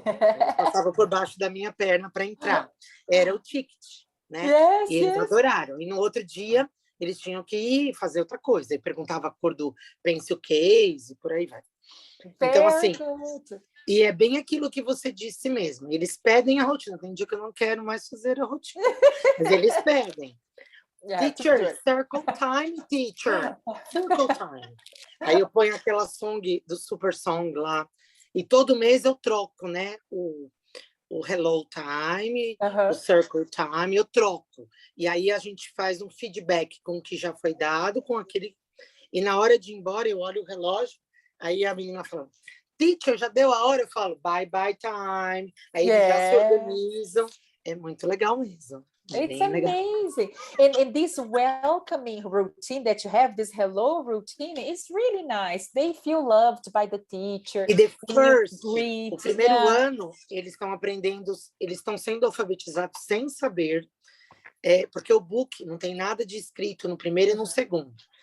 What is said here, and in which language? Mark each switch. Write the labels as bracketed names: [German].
[Portuguese] Passava por baixo da minha perna para entrar. Era o ticket, né? E eles adoraram. E no outro dia, eles tinham que ir fazer outra coisa. E perguntava a cor do pencil case, e por aí vai. Então, assim, e é bem aquilo que você disse mesmo. Eles pedem a rotina. Tem dia que eu não quero mais fazer a rotina. Mas eles pedem. [English] Teacher, circle time, teacher. Circle time. [Portuguese] Aí eu ponho aquela song do Super Song lá. E todo mês eu troco, né? O Hello Time, o Circle Time, eu troco. E aí a gente faz um feedback com o que já foi dado, com aquele... E na hora de ir embora, eu olho o relógio, aí a menina fala, teacher, já deu a hora? Eu falo, bye, bye time. Aí eles já se organizam. É muito legal mesmo. [English] It's amazing. And this welcoming routine that you have, this hello routine, is really nice. They feel loved by the teacher. [Portuguese] E o primeiro ano, eles estão aprendendo, eles estão sendo alfabetizados sem saber, porque o book não tem nada de escrito no primeiro e no segundo.